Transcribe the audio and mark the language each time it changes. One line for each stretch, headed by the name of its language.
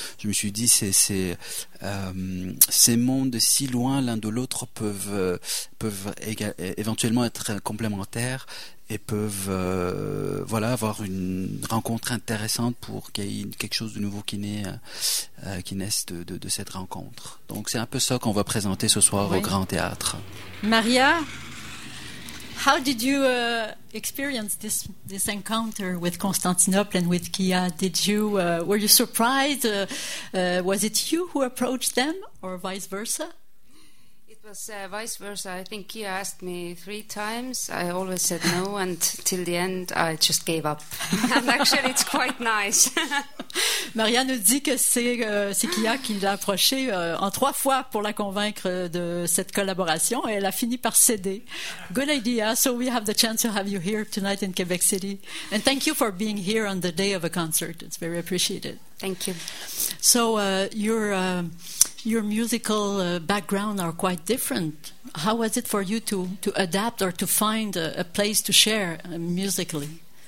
French: Je me suis dit ces mondes si loin l'un de l'autre peuvent éventuellement être complémentaires. Et peuvent avoir une rencontre intéressante pour qu'il y ait quelque chose de nouveau qui naisse de cette rencontre. Donc c'est un peu ça qu'on va présenter ce soir au Grand Théâtre.
English: Maria, how did you experience this encounter with Constantinople and with Kia? Were you surprised? Was it you who approached them or vice versa? It was vice versa. I think Kia asked me 3 times. I always said no, and till the end, I just gave up. And actually, it's quite nice.
French: Maria nous dit que c'est Kia qui l'a approché en 3 fois pour la convaincre de cette collaboration, et elle a fini par céder.
English: Good idea. So we have the chance to have you here tonight in Quebec City. And thank you for being here on the day of a concert. It's very appreciated. Thank you. So your musical background are quite different. How was it for you to adapt or to find a place to share musically?